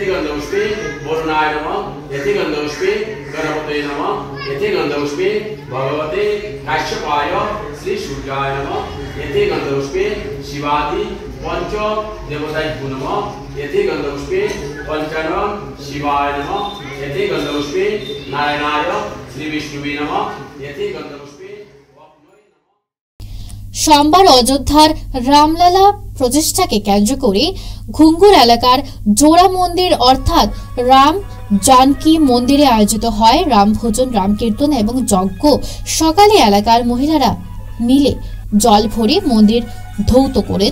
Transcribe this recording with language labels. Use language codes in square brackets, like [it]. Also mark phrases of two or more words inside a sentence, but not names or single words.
[sa] गंधपुष्पे वरुणाय नमः यति गंधपुष्पे गणपतये नमः यति गंधपुष्पे भगवते काश्यपाय श्री सूर्याय नमः यति गंधपुष्पे शिवादि पंच देवताभ्यो नमः यति गंधपुष्पे पंचानन शिवाय नमः यति गंधपुष्पे नारायणाय श्री विष्णुवे नमः यति गंधपुष्पे। [bn] সোমবার অযোধ্যার রামলালা প্রতিষ্ঠাকে কেন্দ্র করে ঘুঙ্গুর এলাকার জোড়া মন্দির অর্থাৎ রাম জানকী মন্দিরে আয়োজিত হয় রামভোজন, রামকীর্তন এবং যজ্ঞ। সকালে এলাকার মহিলারা মিলে জল ভরে মন্দির ধৌত করেন।